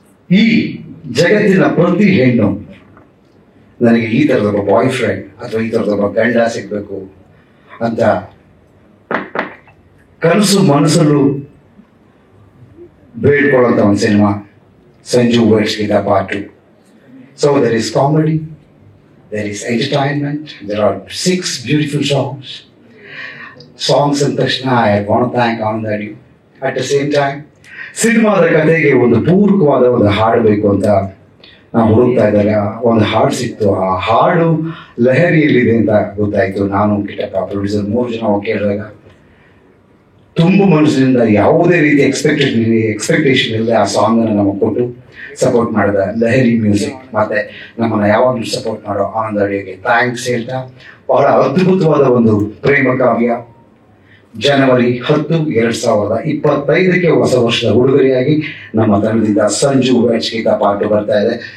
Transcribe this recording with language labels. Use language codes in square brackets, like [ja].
[kn] ಈ ಜಗತ್ತಿನ ಪ್ರತಿ ಹೆಣ್ಣು ನನಗೆ ಈ ಥರದೊಬ್ಬ ಬಾಯ್ ಫ್ರೆಂಡ್ ಅಥವಾ ಈ ಥರದೊಬ್ಬ ಗಂಡ ಸಿಗಬೇಕು ಅಂತ ಕನಸು ಮನಸ್ಸಲ್ಲೂ ಬೇಡ್ಕೊಳ್ಳುವಂಥ ಒಂದು cinema Sanju weights Geetha part 2. [en] So there is comedy, there is entertainment, there are 6 beautiful songs. [kn] Songs ಅಂದ ತಕ್ಷಣ [en] I want thank [kn] Anand Adiga. [en] at the same time [kn] ಸಿನಿಮಾದ ಕಥೆಗೆ ಒಂದು ಪೂರಕವಾದ ಒಂದು ಹಾಡು ಬೇಕು ಅಂತ ನಾವು ಹುಡುಕ್ತಾ ಇದ್ದಾಗ ಒಂದು ಹಾಡು ಸಿಕ್ತು. ಆ ಹಾಡು ಲಹರಿಯಲ್ಲಿದೆ ಅಂತ ಗೊತ್ತಾಯ್ತು. ನಾನು ಕಿಟ್ಟಪ್ಪ ಪ್ರೊಡ್ಯೂಸರ್ 3 ಜನ ಕೇಳಿದಾಗ ತುಂಬ ಮನಸ್ಸಿನಿಂದ ಯಾವುದೇ ರೀತಿ ಎಕ್ಸ್ಪೆಕ್ಟೇಷನ್ ಇಲ್ಲದೆ ಆ ಸಾಂಗ್ ಅನ್ನು ನಮಗೆ ಕೊಟ್ಟು ಸಪೋರ್ಟ್ ಮಾಡಿದ ಲಹರಿ ಮ್ಯೂಸಿಕ್ ಮತ್ತೆ ನಮ್ಮನ್ನ ಯಾವಾಗಲೂ ಸಪೋರ್ಟ್ ಮಾಡೋ ಆನಂದ್ ಅಡಿಗೆ ಥ್ಯಾಂಕ್ಸ್ ಹೇಳ್ತಾ, ಬಹಳ ಅದ್ಭುತವಾದ ಒಂದು ಪ್ರೇಮ ಕಾವ್ಯ ಜನವರಿ 10, 2025 ಹೊಸ ವರ್ಷದ ಉಡುಗೊರೆಯಾಗಿ ನಮ್ಮ ತಂಡದಿಂದ ಸಂಜು ಗೀತಾ ಪಾರ್ಟ್ ಬರ್ತಾ ಇದೆ.